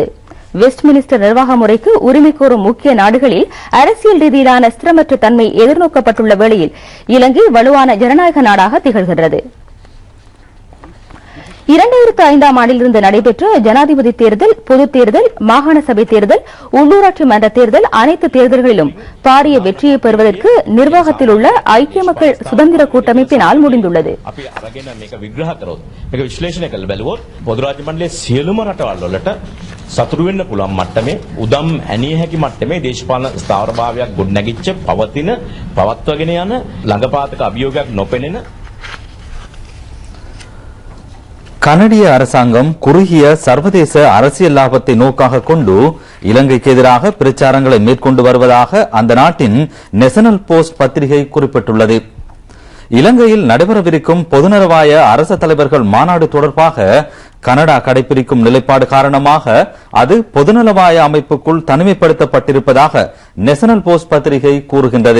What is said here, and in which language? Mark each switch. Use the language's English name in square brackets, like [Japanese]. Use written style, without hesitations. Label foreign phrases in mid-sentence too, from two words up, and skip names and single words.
[Tamil] வெஸ்ட் மினிஸ்டர் நிர்வாக முறைக்கு உரிமை கோரும் முக்கிய நாடுகளில் அரசியல் ரீதியிலான ஸ்திரமற்ற தன்மை எதிர்நோக்கப்பட்டுள்ள வேளையில் இலங்கை வலுவான ஜனநாயக நாடாக திகழ்கிறது. 2005ஆம் ஆண்டிலிருந்து நடைபெற்ற ஜனாதிபதி தேர்தல், பொதுத் தேர்தல், மாகாண சபை தேர்தல், உள்ளூராட்சி மன்ற தேர்தல் அனைத்து தேர்தல்களிலும் பாரிய வெற்றியை பெறுவதற்கு நிர்வாகத்தில் உள்ள ஐக்கிய மக்கள் சுதந்திர கூட்டமைப்பினால் முடிந்துள்ளது. [Sinhala] සතුරු වෙන්න පුළුවන් මට්ටමේ උදම් ඇනිය හැකි මට්ටමේ දේශපාලන ස්ථාවරභාවයක් ගොඩනැගිච්ච පවතින පවත්වාගෙන යන ළඟපාතක අභියෝගයක් නොපෙනෙන [Tamil] கனடிய அரசாங்கம் குறுகிய சர்வதேச அரசியல் லாபத்தை நோக்காக கொண்டு இலங்கைக்கு எதிராக பிரச்சாரங்களை மேற்கொண்டு வருவதாக அந்த நாட்டின் நேஷனல் போஸ்ட் பத்திரிகை குறிப்பிட்டுள்ளது. இலங்கையில் நடைபெறவிருக்கும் பொதுநலவாய அரச தலைவர்கள் மாநாடு தொடர்பாக கனடா கடைபிடிக்கும் நிலைப்பாடு காரணமாக அது பொதுநலவாய அமைப்புக்குள் தனிமைப்படுத்தப்பட்டிருப்பதாக நேஷனல் போஸ்ட் பத்திரிகை கூறுகின்றது.